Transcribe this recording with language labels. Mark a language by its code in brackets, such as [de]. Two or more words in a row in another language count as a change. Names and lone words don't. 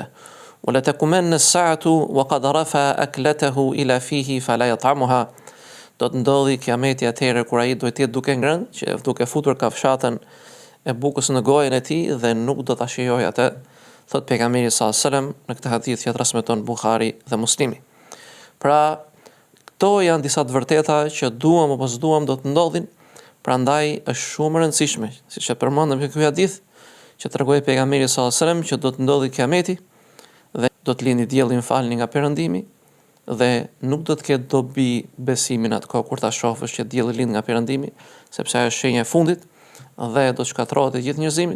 [ar] ولا تقومن الساعة وقد رفع أكلته إلى فيه فلا يطعمها. [sq] Do të ndodhi kiameti atëherë kur ai do të jetë duke ngrënë, që duke futur kafshatën e bukës në gojën e tij dhe nuk do ta shijojë atë, thot pejgamberi [ar] صلى الله عليه وسلم [sq] në këtë hadith që transmeton Buhari dhe Muslimi. Pra, këto janë disa të vërteta që duam apo s'duam do të ndodhin, prandaj është shumë e rëndësishme, siç e përmendëm në ky hadith, që tregoi pejgamberi [ar] صلى الله عليه وسلم [sq] që do të ndodhi kiameti dhe do të lindi dielli nga perëndimi dhe nuk do të ketë dobi besimin atë kohë kur ta shohësh që dielli lind nga perëndimi, sepse ajo është shenja e fundit dhe do të shkatërrohet e gjithë njerëzimi.